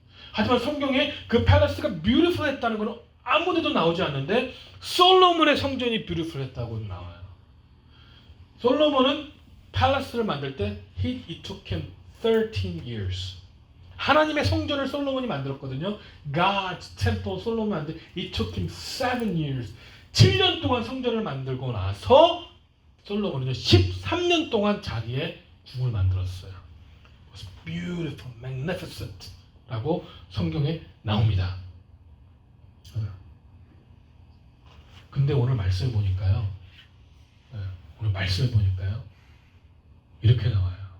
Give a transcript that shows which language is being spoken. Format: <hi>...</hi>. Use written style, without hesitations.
<ko>하지만 성경에 그 palace가 beautiful 했다는 것은 아무데도 나오지 않는데 솔로몬의 성전이 beautiful 했다고 나와요. 솔로몬은 palace를 만들 때</ko> <en>it took him 13 years.</en> <ko>하나님의 성전을 솔로몬이 만들었거든요.</ko> <en>God's temple</en> <ko>솔로몬이 만들</ko> <en>it took him 7 years.</en> <ko>7년 동안 성전을 만들고 나서 솔로몬은 13년 동안 자기의 궁을 만들었어요.</ko> <en>It was beautiful, magnificent.</en> <ko>라고 성경에 나옵니다. 근데 오늘 말씀을 보니까요. 이렇게 나와요.</ko>